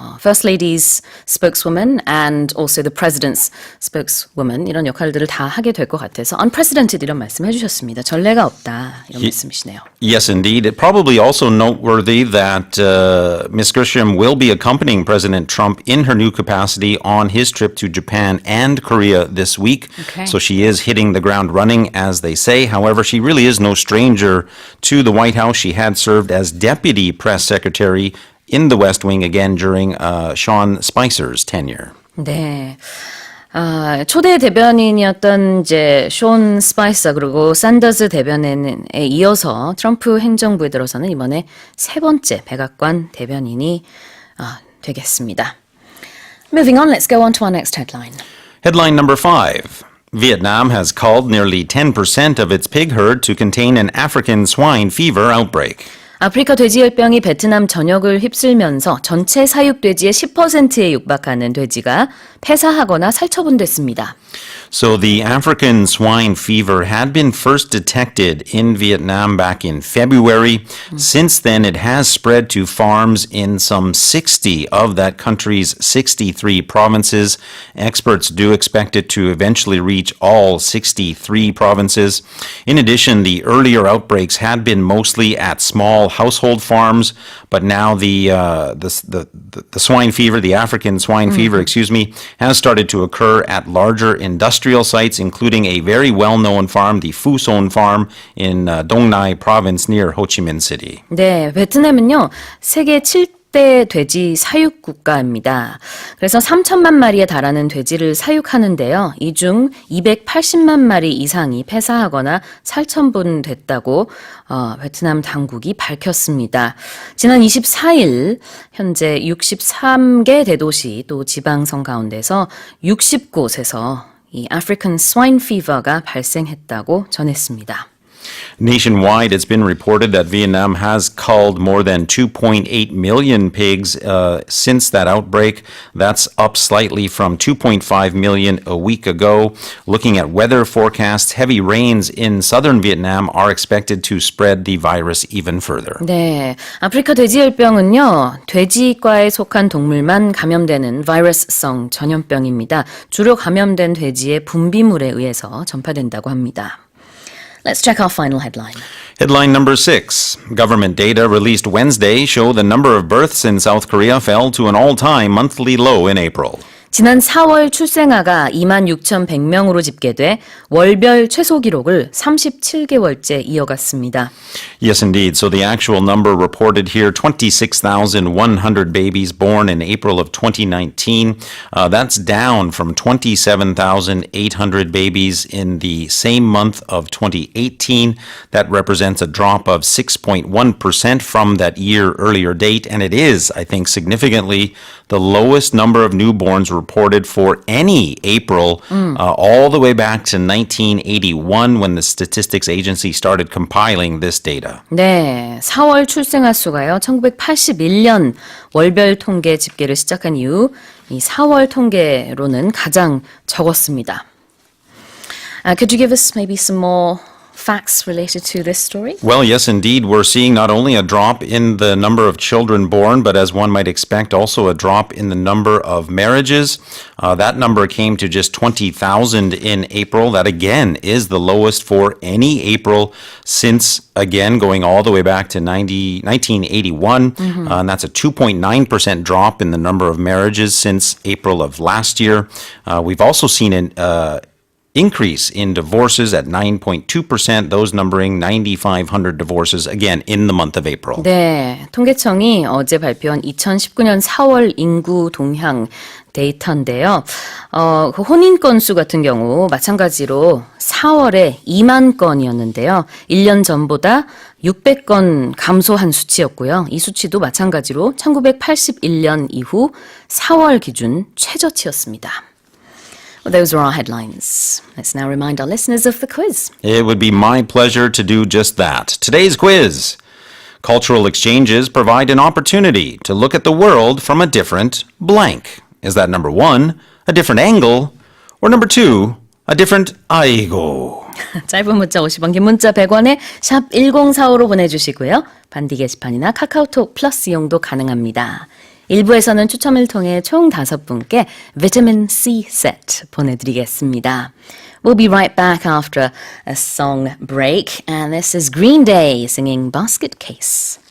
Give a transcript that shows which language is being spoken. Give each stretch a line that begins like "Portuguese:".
English: First Lady's spokeswoman and also the President's spokeswoman
Korean: 이런 역할들을 다 하게 될 것 같아서 unprecedented 이런 말씀 해주셨습니다. 전례가 없다 이런 말씀이시네요.
English: Yes, indeed. It probably also noteworthy that Ms. Grisham will be accompanying President Trump in her new capacity on his trip to Japan and Korea this week. Okay. So she is hitting the ground running, as they say. However, she really is no stranger to the White House. She had served as deputy press secretary in the West Wing again during Sean Spicer's tenure.
Korean: 네. 초대 대변인이었던 이제 숀 스파이서 그리고 샌더스 대변인에 이어서 트럼프 행정부에 들어서는 이번에 세 번째 백악관 대변인이 되겠습니다.
English: Moving on, let's go on to our next headline. Headline number 5. Vietnam has culled nearly 10% of its pig herd to contain an African swine fever outbreak.
Korean: 아프리카 돼지열병이 베트남 전역을 휩쓸면서 전체 사육돼지의 10%에 육박하는 돼지가 폐사하거나 살처분됐습니다.
English: So the African swine fever had been first detected in Vietnam back in February. Since then, it has spread to farms in some 60 of that country's 63 provinces. Experts do expect it to eventually reach all 63 provinces. In addition, the earlier outbreaks had been mostly at small household farms, but now the swine fever, the African swine fever, has started to occur at larger industrial sites, including a very well-known farm, the Phu Son Farm in Dong Nai province near Ho Chi Minh City.
Korean: 네, 베트남은요, 세계 7대 돼지 사육 국가입니다. 그래서 3천만 마리에 달하는 돼지를 사육하는데요. 이 중 280만 마리 이상이 폐사하거나 살처분됐다고 베트남 당국이 밝혔습니다. 지난 24일 현재 63개 대도시 또 지방성 가운데서 60곳에서 이 African swine fever가 발생했다고 전했습니다.
English: Nationwide, it's been reported that Vietnam has culled more than 2.8 million pigs since that outbreak. That's up slightly from 2.5 million a week ago. Looking at weather forecasts, heavy rains in southern Vietnam are expected to spread the virus even further.
Korean: 네, 아프리카 돼지열병은요, 돼지과에 속한 동물만 감염되는 바이러스성 전염병입니다. 주로 감염된 돼지의 분비물에 의해서 전파된다고 합니다.
English: Let's check our final headline. Headline number 6. Government data released Wednesday show the number of births in South Korea fell to an all-time monthly low in April.
Korean: 지난 4월 출생아가 26,100명으로 집계돼 월별 최소 기록을 37개월째 이어갔습니다.
English: Yes, indeed. So the actual number reported here, 26,100 babies born in April of 2019. That's down from 27,800 babies in the same month of 2018. That represents a drop of 6.1% from that year earlier date. And it is, I think, significantly the lowest number of newborns reported for any April all the way back to 1981 when the Statistics Agency started compiling this data.
Korean: 네, 4월 출생아 수가요. 1981년 월별 통계 집계를 시작한 이후 이 4월 통계로는 가장 적었습니다.
English: Could you give us maybe some more facts related to this story? Well, yes, indeed. We're seeing not only a drop in the number of children born, but as one might expect, also a drop in the number of marriages. That number came to just 20,000 in April. That, again, is the lowest for any April since, again, going all the way back to 1981. And that's a 2.9% drop in the number of marriages since April of last year. We've also seen increase in divorces at 9.2%, those numbering 9,500 divorces, again, in the month of April.
Korean: 네, 통계청이 어제 발표한 2019년 4월 인구 동향 데이터인데요. 그 혼인 건수 같은 경우 마찬가지로 4월에 2만 건이었는데요. 1년 전보다 600건 감소한 수치였고요. 이 수치도 마찬가지로 1981년 이후 4월 기준 최저치였습니다.
English: Well, those are our headlines. Let's now remind our listeners of the quiz. It would be my pleasure to do just that. Today's quiz. Cultural exchanges provide an opportunity to look at the world from a different blank. Is that number one, a different angle, or number two, a different 아이고?
Korean: 짧은 문자 50원, 긴 문자 100원에 샵 1045로 보내주시고요. 반디 게시판이나 카카오톡 플러스 이용도 가능합니다. 1부에서는 추첨을 통해 총 5분께 비타민 C 세트 보내드리겠습니다.
English: We'll be right back after a song break, and this is Green Day singing Basket Case.